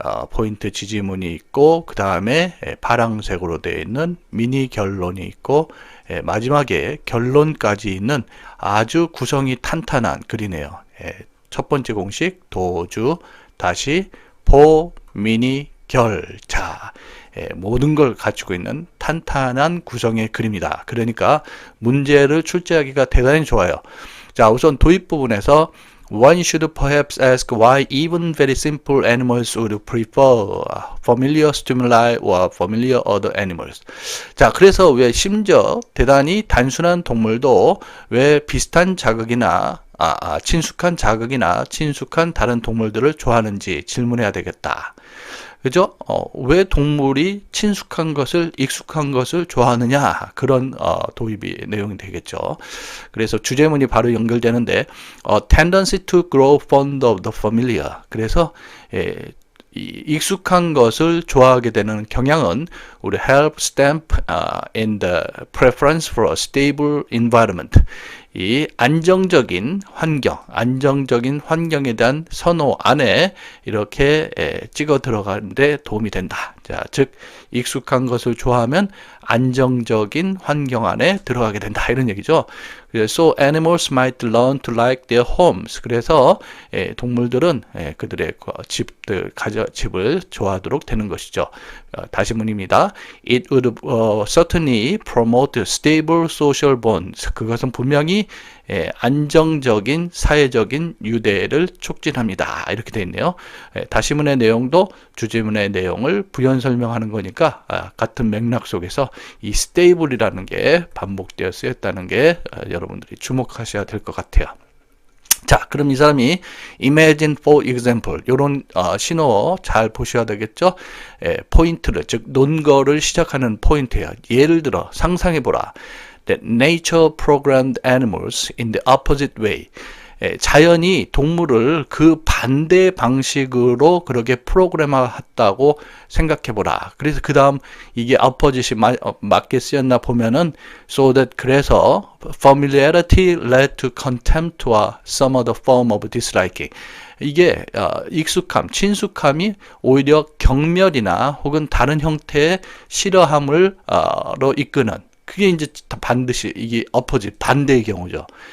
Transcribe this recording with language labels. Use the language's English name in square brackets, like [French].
[Korean] 포인트 지지문이 있고, 그 다음에 파랑색으로 되어 있는 미니 결론이 있고, 마지막에 결론까지 있는 아주 구성이 탄탄한 글이네요. 첫 번째 공식, 도주, 다시, 포, 미니, 결. 자, 모든 걸 갖추고 있는 탄탄한 구성의 글입니다. 그러니까 문제를 출제하기가 대단히 좋아요. 자, 우선 도입 부분에서 [English] One should perhaps ask why even very simple animals would prefer familiar stimuli or familiar other animals. [Korean] 자, 그래서 왜 심지어 대단히 단순한 동물도 왜 비슷한 자극이나 친숙한 자극이나 친숙한 다른 동물들을 좋아하는지 질문해야 되겠다. 그죠? 왜 동물이 친숙한 것을, 익숙한 것을 좋아하느냐? 그런 도입이 내용이 되겠죠. 그래서 주제문이 바로 연결되는데, [English] tendency to grow fond of the familiar. [Korean] 그래서 익숙한 것을 좋아하게 되는 경향은 우리 [English] help stamp in the preference for a stable environment. [Korean] 이 안정적인 환경에 대한 선호 안에 이렇게 찍어 들어가는데 도움이 된다. 자, 즉 익숙한 것을 좋아하면 안정적인 환경 안에 들어가게 된다. 이런 얘기죠. [English] So animals might learn to like their homes. [Korean] 그래서 동물들은 그들의 집을 좋아하도록 되는 것이죠. 다시 문입니다. [English] It would certainly promote stable social bonds. [Korean] 그것은 분명히 안정적인 사회적인 유대를 촉진합니다. 이렇게 되어 있네요. 다시문의 내용도 주제문의 내용을 부연 설명하는 거니까 같은 맥락 속에서 이 stable이라는 게 반복되어 쓰였다는 게 여러분들이 주목하셔야 될 것 같아요. 자, 그럼 이 사람이 [English] imagine for example [Korean] 이런 신호 잘 보셔야 되겠죠. 포인트를, 즉 논거를 시작하는 포인트예요. 예를 들어 상상해보라. [English] That nature programmed animals in the opposite way. [Korean] 자연이 동물을 그 반대 방식으로 그렇게 프로그램화했다고 생각해보라. 그래서 그 다음 이게 opposite이 맞게 쓰였나 보면은 [English] so that 그래서 familiarity led to contempt or some other form of disliking. [Korean] 이게 익숙함, 친숙함이 오히려 경멸이나 혹은 다른 형태의 싫어함을 로 이끄는, 그게 이제 반드시 이게 opposite, 반대의 경우죠.